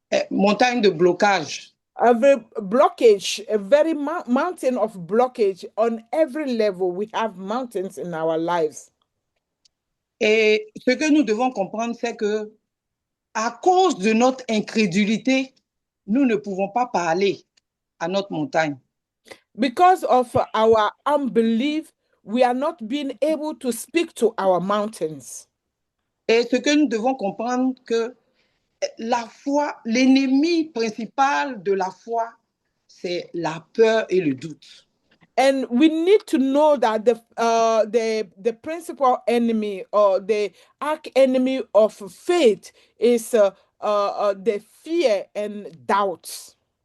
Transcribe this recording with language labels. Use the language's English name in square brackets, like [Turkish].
[French] Montagne de blocage. [English] Every blockage, a very mountain of blockage on every level. We have mountains in our lives. [French] Et ce que nous devons comprendre, c'est que à cause de notre incrédulité, nous ne pouvons pas parler à notre montagne. [English] Because of our unbelief, we are not being able to speak to our mountains. [French] Et ce que nous devons comprendre, que la foi, l'ennemi principal de la foi, c'est la peur et le doute. [English] And we need to know that the principal enemy or the arch enemy of faith is the fear and doubts.